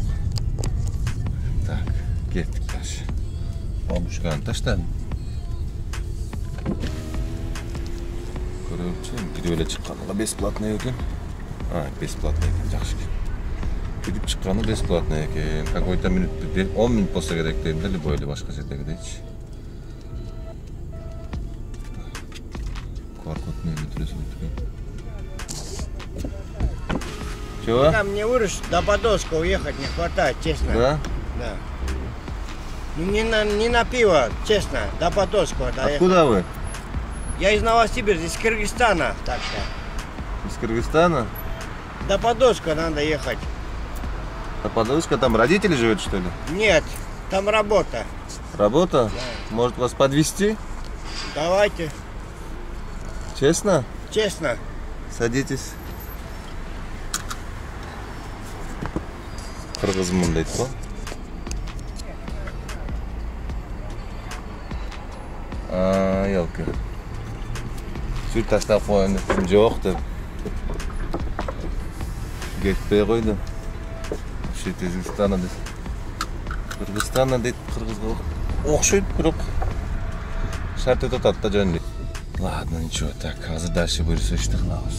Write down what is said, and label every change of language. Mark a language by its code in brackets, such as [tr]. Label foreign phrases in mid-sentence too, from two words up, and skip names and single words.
[ru] Так, кеттик дальше. [ky] Бабушканы таштадым. Көрөбүчү, кирип эле чыкканга бесплатный экен. Бесплатный экен, жакшы экен. Кирип чыкканы бесплатный экен. [ru] Какой-то минут, [ky] 10 минут болсо керек дейм да, любой эле башка жердегидейчи. QR-код менен өтүлөсү өтүлгөн. [ru] Чего? Там мне выручить до Подольска уехать не хватает, честно. Да? Да. Ну не на пиво, честно, до Подольска доехать. Откуда вы? Я из Новосибирска, из Кыргызстана, так что. Из Кыргызстана? До Подольска надо ехать. До Подольска там родители живут, что ли? Нет, там работа. Работа? Да. Может вас подвезти? Давайте. Честно? Честно. Садитесь. [ky] Кыргызмын дейт го. [ru] Елки. [ky] Сүт таштап коюн жок деп. Кетпей койду. Вообще Кыргызстана дейт. Кыргызстана дейт, кыргызга окшойт, бирок шарт өтөт да жөн дейт. [ru] Ладно, ничего, так, [ky] азыр дальше буйрса ишти кылабыз.